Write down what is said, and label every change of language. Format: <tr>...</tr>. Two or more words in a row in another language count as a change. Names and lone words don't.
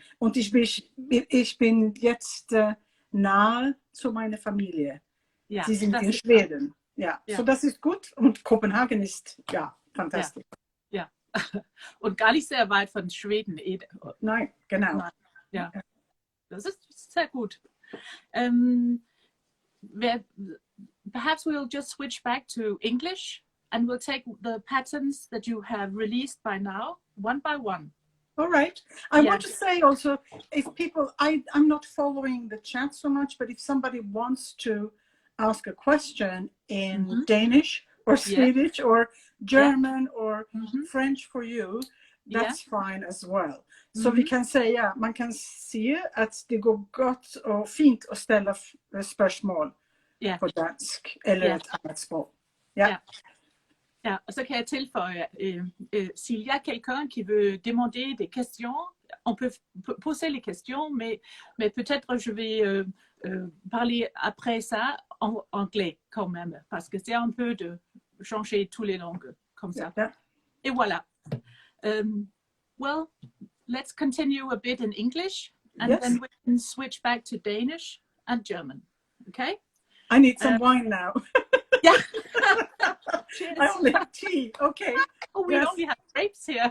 <de>Und ich bin jetzt nahe zu meiner Familie. Ja, sie sind in Schweden. Ja. So das ist gut. Und Kopenhagen ist fantastisch. Ja. Und gar nicht sehr weit von Schweden. Nein, genau. Ja. Das ist sehr gut.</de> <en>Perhaps we'll just switch back to English. And we'll take the patterns that you have released by now, one by one. All right. I want to say also, if people, I'm not following the chat so much, but if somebody wants to ask a question in Danish or Swedish or German or French for you, that's fine as well.</en> <sv>Så vi kan säga, man kan se att det går gott och fint att ställa</sv> <da>spørgsmål på dansk</da> <sv>eller ett annat språk.</sv> <da>Ja, og så kan jeg tilføje,</da> <fr>s'il y a quelqu'un qui veut demander des questions, on peut poser les questions, mais peut-être je vais parler après ça en anglais quand même, parce que c'est un peu de changer tous les langues comme ça. Et voilà.</fr> <en>Well, let's continue a bit in English, and then we can switch back to Danish and German. Okay? I need some wine now. Yeah. I only have tea. Okay. Oh, we only have grapes here.</en>